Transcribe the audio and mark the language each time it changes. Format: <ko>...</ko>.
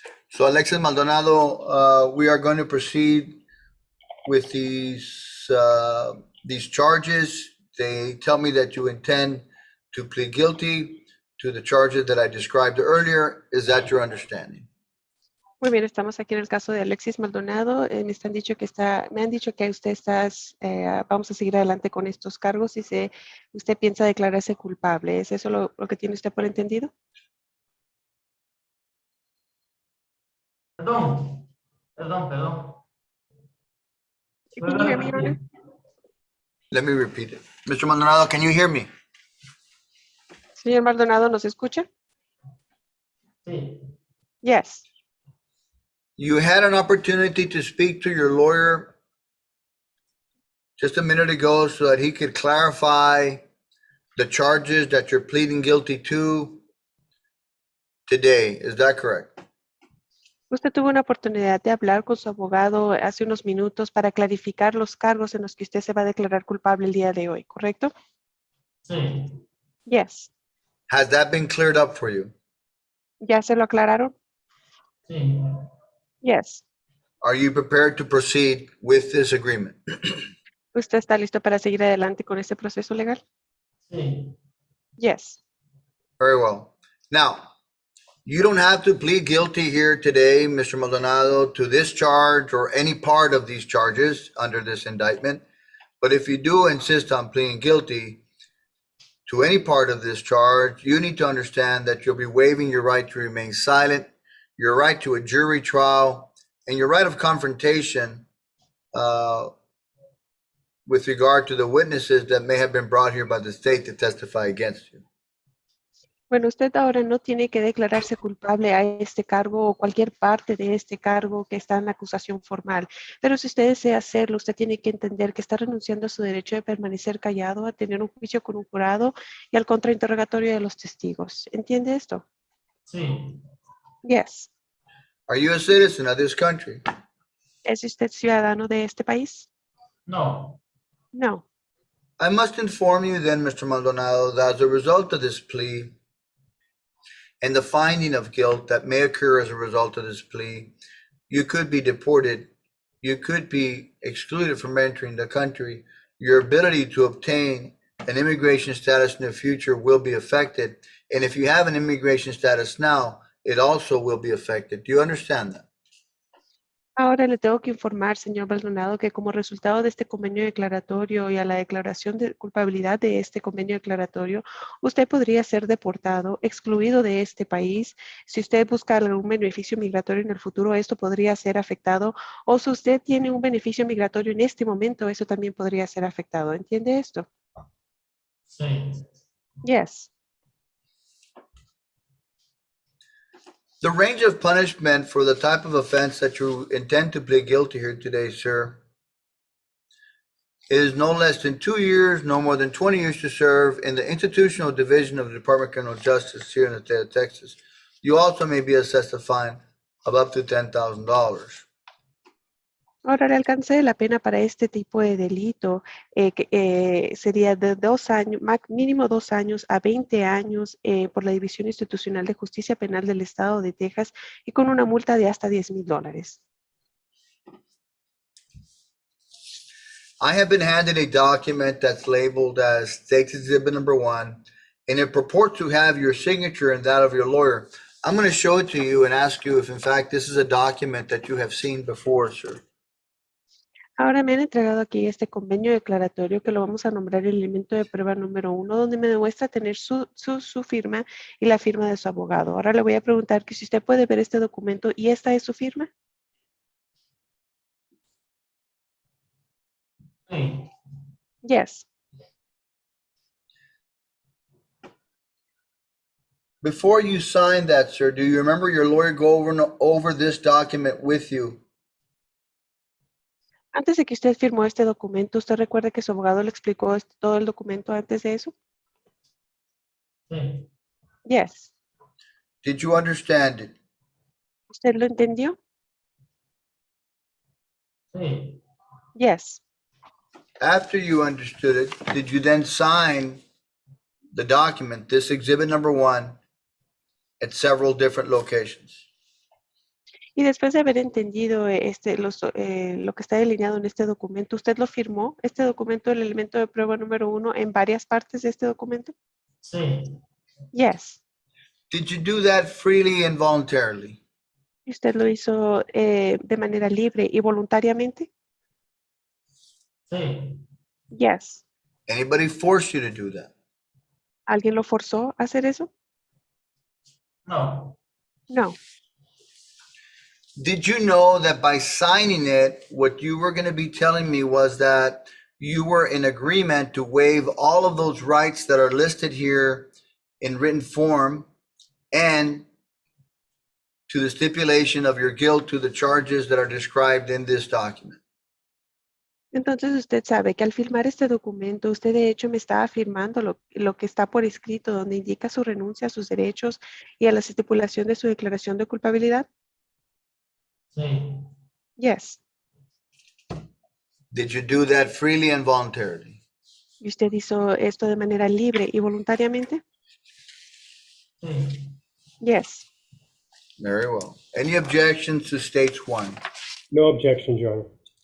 <en>So Alexis Maldonado, we are going to proceed with these charges. They tell me that you intend to plead guilty to the charges that I described earlier. Is that your understanding?</en> <es>Muy bien, estamos aquí en el caso de Alexis Maldonado. Me han dicho que usted vamos a seguir adelante con estos cargos y usted piensa declararse culpable. ¿Es eso lo que tiene usted por entendido? Perdón.</es> <en>Can you hear me, Your Honor? Let me repeat it. Mr. Maldonado, can you hear me?</en> <es>Señor Maldonado, ¿nos escucha? Sí.</es> <en>Yes. You had an opportunity to speak to your lawyer just a minute ago so that he could clarify the charges that you're pleading guilty to today. Is that correct?</en> <es>Usted tuvo una oportunidad de hablar con su abogado hace unos minutos para clarificar los cargos en los que usted se va a declarar culpable el día de hoy, ¿correcto? Sí.</es> <en>Yes. Has that been cleared up for you?</en> <es>¿Ya se lo aclararon? Sí.</es> <en>Yes. Are you prepared to proceed with this agreement?</en> <es>¿Usted está listo para seguir adelante con este proceso legal? Sí.</es> <en>Yes. Very well. Now, You don't have to plead guilty here today, Mr. Maldonado, to this charge or any part of these charges under this indictment. But if you do insist on pleading guilty to any part of this charge, you need to understand that you'll be waiving your right to remain silent, your right to a jury trial, and your right of confrontation with regard to the witnesses that may have been brought here by the state to testify against you.</en> <es>Bueno, usted ahora no tiene que declararse culpable a este cargo o cualquier parte de este cargo que está en la acusación formal. Pero si usted desea hacerlo, usted tiene que entender que está renunciando a su derecho de permanecer callado, a tener un juicio con un jurado y al contrainterrogatorio de los testigos. ¿Entiende esto? Sí.</es> <en>Yes. Are you a citizen of this country?</en> <es>¿Es usted ciudadano de este país? No.</es> <en>No. I must inform you then, Mr. Maldonado, that as a result of this plea and the finding of guilt that may occur as a result of this plea, you could be deported, you could be excluded from entering the country. Your ability to obtain an immigration status in the future will be affected. And if you have an immigration status now, it also will be affected. Do you understand that?</en> <es>Ahora le tengo que informar, señor Maldonado, que como resultado de este convenio declaratorio y a la declaración de culpabilidad de este convenio declaratorio, usted podría ser deportado, excluido de este país. Si usted busca algún beneficio migratorio en el futuro, esto podría ser afectado. O si usted tiene un beneficio migratorio en este momento, eso también podría ser afectado. ¿Entiende esto? Sí.</es> <en>Yes. The range of punishment for the type of offense that you intend to plead guilty here today, sir, is no less than 2 years, no more than 20 years to serve in the institutional division of the Department of Criminal Justice here in the state of Texas. You also may be assessed a fine of up to $10,000.</en> <es>Ahora, el alcance de la pena para este tipo de delito sería de 2 años, mínimo 2 años a 20 años por la División Institucional de Justicia Penal del Estado de Texas y con una multa de hasta $10,000.</es> <en>I have been handed a document that's labeled as State's Exhibit Number 1, and it purports to have your signature and that of your lawyer. I'm going to show it to you and ask you if, in fact, this is a document that you have seen before, sir.</en> <es>Ahora me han entregado aquí este convenio declaratorio que lo vamos a nombrar el elemento de prueba número 1, donde me demuestra tener su firma y la firma de su abogado. Ahora le voy a preguntar que si usted puede ver este documento y esta es su firma. Sí.</es> <en>Yes. Before you sign that, sir, do you remember your lawyer go over this document with you?</en> <es>Antes de que usted firmó este documento, ¿usted recuerda que su abogado le explicó todo el documento antes de eso? Sí.</es> <en>Yes. Did you understand it?</en> <es>¿Usted lo entendió? Sí.</es> <en>Yes. After you understood it, did you then sign the document, this Exhibit Number 1, at several different locations?</en> <es>Y después de haber entendido lo que está delineado en este documento, ¿usted lo firmó, este documento, el elemento de prueba número 1, en varias partes de este documento? Sí.</es> <en>Yes. Did you do that freely and voluntarily?</en> <es>¿Y usted lo hizo de manera libre y voluntariamente? Sí.</es> <en>Yes. Anybody forced you to do that?</en> <es>¿Alguien lo forzó a hacer eso? No.</es> <en>No. Did you know that by signing it, what you were going to be telling me was that you were in agreement to waive all of those rights that are listed here in written form and to the stipulation of your guilt to the charges that are described in this document?</en> <es>Entonces usted sabe que al firmar este documento, usted de hecho me está afirmando lo que está por escrito, donde indica su renuncia a sus derechos y a la estipulación de su declaración de culpabilidad. Sí.</es> <en>Yes. Did you do that freely and voluntarily?</en> <es>¿Y usted hizo esto de manera libre y voluntariamente? Sí.</es> <en>Yes. Very well. Any objections to States 1? No objections, Your Honor.</en>